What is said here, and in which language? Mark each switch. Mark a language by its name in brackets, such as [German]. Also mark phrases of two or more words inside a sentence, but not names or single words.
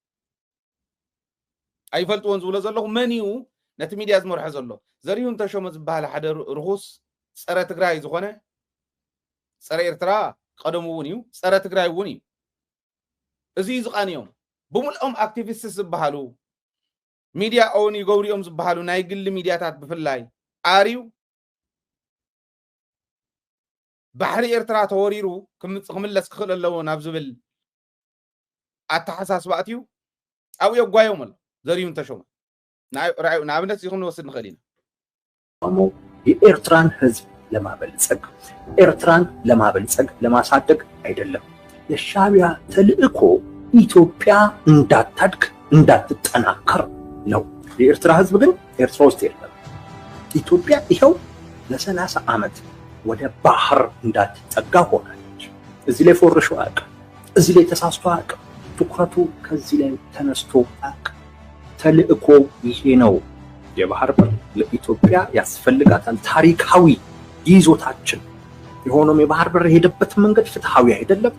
[Tigrinya] ኣይፈልጥዎን ዝብሎ ዘለኹ መን እዩ ነቲ ሚድያ ዝመርሖ ዘሎ ዘሪሁን ተሾመ ዝበሃል ሓደ ርኩስ ፀረ ትግራይ ዝኾነ ፀረ ኤርትራ ቀደሙ እውን እዩ ፀረ ትግራይ እውን እዩ እዚ ዝቃኒዮም ብምልኦም ኣክቲቪስት ዝበሃሉ ሚድያ ኦን ይገብሪኦም ዝበሃሉ ናይ ግሊ ሚድያታት ብፍላይ ኣርዩ ባሕሪ ኤርትራ ተወሪሩ ክምለስ ክኽእል ኣለዎ ናብ ዝብል ኣተሓሳስባ ኣትዩ ኣብኡ የጓዮም ኣሎ ዘሪሁን ተሾመ ንኣብነት እዚ ክንወስድ ንኽእል ኢና [Amharic] የኤርትራን ህዝብ ለማበልጸግ ኤርትራን ለማበልጸግ ለማሳደግ አይደለም የሻዕቢያ ተልእኮ ኢትዮጵያ እንዳታድግ እንዳትጠናከር ነው የኤርትራ ህዝብ ግን ኤርትራ ውስጥ የለም ኢትዮጵያ ይኸው ለ30 ዓመት ወደ ባህር እንዳትጠጋ ሆናለች እዚህ ላይ ፎርሾ አቅ እዚህ ላይ ተሳስቶ አቅ ትኩረቱ ከዚህ ላይ ተነስቶ አቅ ተልእኮ ይሄ ነው የባህር በር ለኢትዮጵያ ያስፈልጋታል ታሪካዊ ይዞታችን የሆነው የባህር በር ሄደበት መንገድ ፍትሃዊ አይደለም